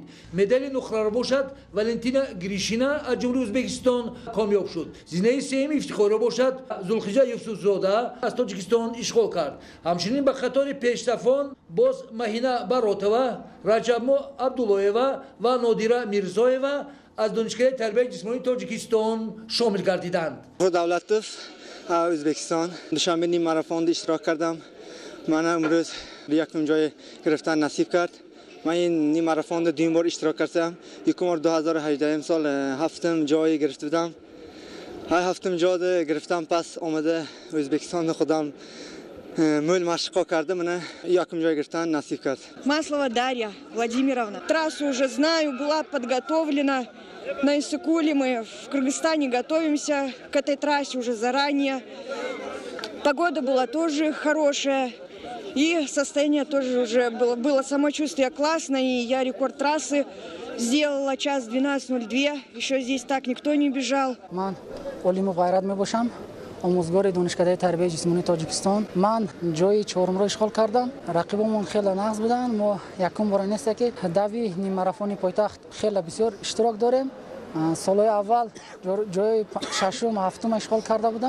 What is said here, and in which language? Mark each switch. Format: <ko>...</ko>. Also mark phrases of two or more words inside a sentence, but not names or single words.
<tg>медали нуқраро бошад Валентина Гришина аз ҷумҳурии Ӯзбекистон комёб шуд. зинаи сеюми ифтихорро бошад Зулхиҷа Юсуфзода аз Тоҷикистон ишғол кард. ҳамчунин ба қатори пешрафон боз Маҳина Баротова, Раҷабмо Абдуллоева ва Нодира Мирзоева</tg> <fa>از دانشگاه تربیت جسمانی تاجیکستان شامل گردیدند. دولتوف ازبکستان دوشنبه نیم ماراتون اشتراک کردم. من امروز یکم جای گرفتن نصیب کرد. من این نیم ماراتون دوم بار اشتراک کردم. یکم بار 2018 سال هفتم جای گرفته بودم. هفتم جای گرفتم پس آمده ازبکستان خودم مول مشقا کرده من یکم جای گرفتن نصیب کرد.</fa> <ru>Маслова Дарья Владимировна. Трассу уже знаю, была подготовлена. На Иссыкуле мы в Кыргызстане готовимся к этой трассе уже заранее. Погода была тоже хорошая. И состояние тоже уже было самочувствие классное. И я рекорд трассы сделала час 12:02. Еще здесь так никто не бежал.</ru> <tg>Ман Олимов Ғайрат мебошам. омӯзгори донишкадаи тарбияи ҷисмонии Тоҷикистон. Ман ҷои чорумро ишғол кардам. Рақибомон хеле нағз буданд. Мо якум бора нест ки дави ниммарафони пойтахт хеле бисёр иштирок дорем. Солҳои аввал ҷои шашум, ҳафтум ишғол карда будам.</tg>